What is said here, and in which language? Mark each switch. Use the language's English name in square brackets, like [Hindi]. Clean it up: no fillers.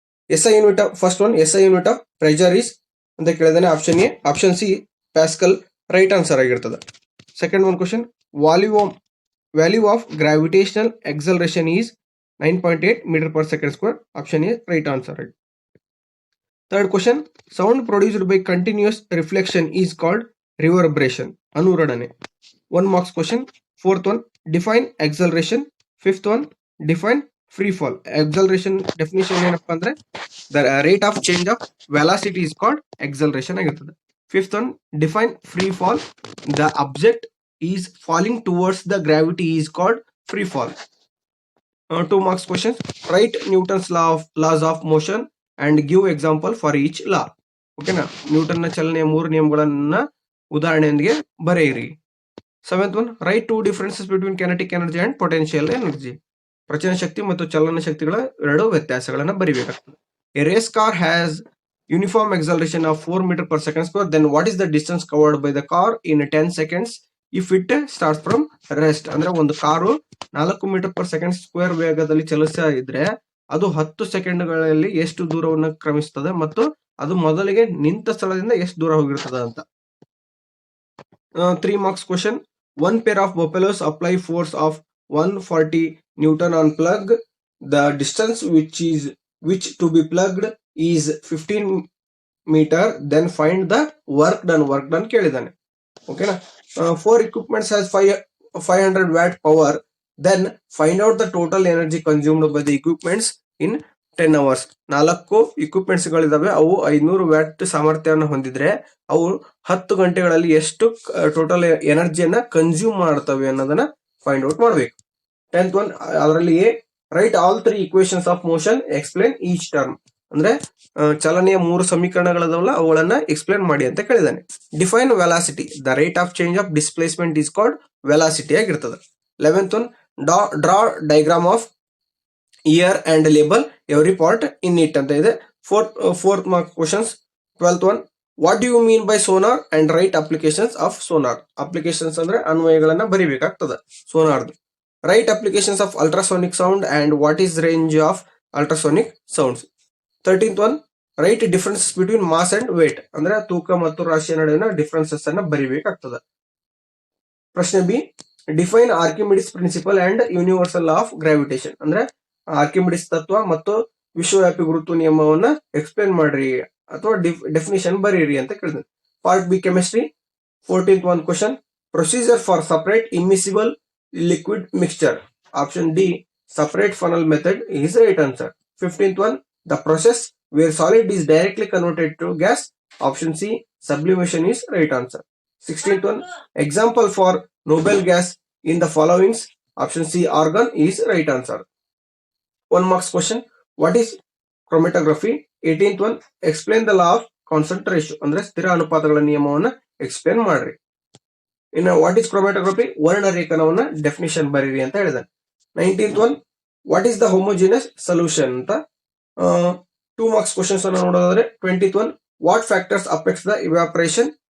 [English] SI unit first one SI unit of pressure is [Kannada] ಅಂತ ಕೇಳಿದಾನೆ. [English] option A, option C Pascal right answer [Kannada] ಆಗಿರ್ತದೆ. [English] Second one question, value of gravitational acceleration is 9.8 metre per second square. Option A right answer ಆಗಿ. Third question, sound produced by continuous reflection is called reverberation. ಅನುರಣನೆ. 1 marks question. Fourth one, define acceleration. Fifth one, define free fall. Acceleration definition [Kannada] ಏನಪ್ಪಾ ಅಂದ್ರೆ [English] the rate of change of velocity is called acceleration [Kannada] ಆಗಿರ್ತದೆ. [English] Fifth one, define free fall. The object is falling towards the gravity is called free fall. 2 marks questions. Write Newton's laws of motion and give example for each law. ಓಕೆನಾ? [Kannada] ನ್ಯೂಟನ್ನ ಚಲನೆಯ 3 ನಿಯಮಗಳನ್ನ ಉದಾಹರಣೆಯೊಂದಿಗೆ ಬರೆಯಿರಿ. [English] 7th one, write 2 differences between kinetic energy and potential energy. [Kannada] ಪ್ರಚನ ಶಕ್ತಿ ಮತ್ತು ಚಲನ ಶಕ್ತಿಗಳ 2 ವ್ಯತ್ಯಾಸಗಳನ್ನ ಬರಿಬೇಕಾಗ್ತದೆ. [English] A race car has uniform acceleration of 4 meter per second square. Then what is the distance covered by the car in 10 seconds if it starts from rest? [Kannada] ಅಂದ್ರೆ ಒಂದು car 4 metre per second square ವೇಗದಲ್ಲಿ ಚಲಿಸ್ತಾ ಇದ್ರೆ ಅದು 10 ಸೆಕೆಂಡ್ಗಳಲ್ಲಿ ಎಷ್ಟು ದೂರವನ್ನು ಕ್ರಮಿಸ್ತದೆ ಮತ್ತು ಅದು ಮೊದಲಿಗೆ ನಿಂತ ಸ್ಥಳದಿಂದ ಎಷ್ಟು ದೂರ ಹೋಗಿರ್ತದೆ ಅಂತ. [English] 3 marks question. One pair of buffaloes apply force of 140 Newton on plug. The distance which to be plugged is 15 meter. Then find the work done [Kannada] ಕೇಳಿದಾನೆ. ಓಕೆನಾ? [English] 4 equipments has 500 watt power. Then find out the total energy consumed by the equipments in 10 hours. [Kannada] 4 equipments ಗಳಿದಾವೆ, ಅವು 500 watt ಸಾಮರ್ಥ್ಯವನ್ನು ಹೊಂದಿದ್ರೆ ಅವು 10 ಗಂಟೆಗಳಲ್ಲಿ ಎಷ್ಟು total ಎನರ್ಜಿಯನ್ನ consume ಮಾಡ್ತವೆ ಅನ್ನೋದನ್ನ find out ಮಾಡ್ಬೇಕು. [English] 10th one, ಅದರಲ್ಲಿ write all 3 equations of motion, explain each term. [Kannada] ಅಂದ್ರೆ ಚಲನೆಯ 3 ಸಮೀಕರಣಗಳದವಲ್ಲ ಅವುಗಳನ್ನ ಎಕ್ಸ್ಪ್ಲೇನ್ ಮಾಡಿ ಅಂತ ಕೇಳಿದಾನೆ. [English] Define velocity. The rate of change of displacement is called velocity [Kannada] ಆಗಿರ್ತದೆ. [English] 11th one, draw diagram of ear and label every part in it [Kannada] ಅಂತ ಇದೆ. [English] Fourth mark questions. 12th one, what do you mean by sonar and write applications of sonar. Applications [Kannada] ಅಂದ್ರೆ ಅನ್ವಯಗಳನ್ನ ಬರಿಬೇಕಾಗ್ತದೆ ಸೋನಾರ್ದು. [English] Write applications of ultrasonic sound and what is range of ultrasonic sounds. 13th one, write difference between mass and weight. [Kannada] ಅಂದ್ರೆ ತೂಕ ಮತ್ತು ರಾಶಿಯ ನಡುವಿನ differences ಅನ್ನ ಬರಿಬೇಕಾಗ್ತದೆ. [English] ಪ್ರಶ್ನೆ B, define Archimedes principle and universal of gravitation. [Kannada] ಅಂದ್ರೆ Archimedes ತತ್ವ ಮತ್ತು ವಿಶ್ವವ್ಯಾಪಿ ಗುರುತ್ವ ನಿಯಮವನ್ನ ಎಕ್ಸ್ಪ್ಲೇನ್ ಮಾಡ್ರಿ ಅಥವಾ ಡೆಫಿನಿಷನ್ ಬರೀರಿ ಅಂತ ಕೇಳಿದೆ. [English] Part B, chemistry. 14th one question, procedure for separate immiscible liquid mixture. Option D separate funnel method is right answer. 15th one, the process where solid is directly converted to gas. Option C sublimation is right answer. 16th one, example for noble gas in the followings. Option C argon is right answer. 1 marks question, what is chromatography? 18th one, explain the law of constant ratio. [Kannada] ಅಂದ್ರೆ ಸ್ಥಿರ ಅನುಪಾತಗಳ ನಿಯಮವನ್ನ explain ಮಾಡ್ರಿ. ಇನ್ನು [English] what is chromatography, [Kannada] ವರ್ಣರೇಖನವನ್ನ definition ಬರೀರಿ ಅಂತ ಹೇಳಿದಾನೆ. [English] 19th one, what is the homogeneous solution ಅಂತ 2 marks questions [Kannada] ಅನ್ನು ನೋಡೋದಾದ್ರೆ [English] 20th one, what factors affects the evaporation.